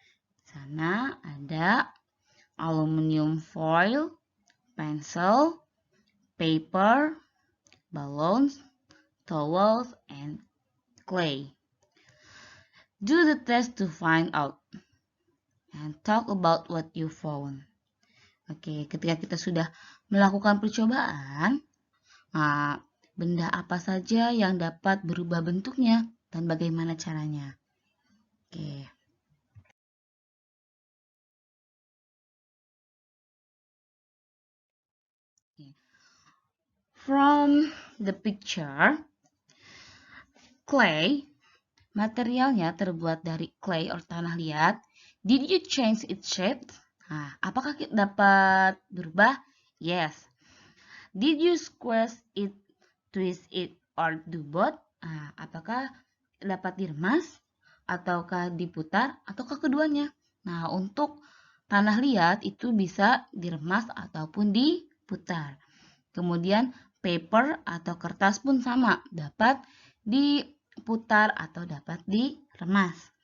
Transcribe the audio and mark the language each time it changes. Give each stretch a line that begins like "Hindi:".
Indonesian: Di sana ada
English: aluminium foil, pencil, paper, balloons, towels, and clay. Do the test to find out and talk about what you found.
Indonesian: Ketika kita sudah melakukan percobaan, benda apa saja yang dapat berubah bentuknya dan bagaimana caranya. Oke.
English: From the picture,
Indonesian: clay, materialnya terbuat dari clay atau tanah liat.
English: Did you change its shape?
Indonesian: Apakah kita dapat berubah?
English: Yes. Did you squeeze it, twist it, or do both?
Indonesian: Apakah dapat diremas, ataukah diputar, ataukah keduanya? Nah, untuk tanah liat itu bisa diremas ataupun diputar. Kemudian paper atau kertas pun sama, dapat diputar atau dapat diremas.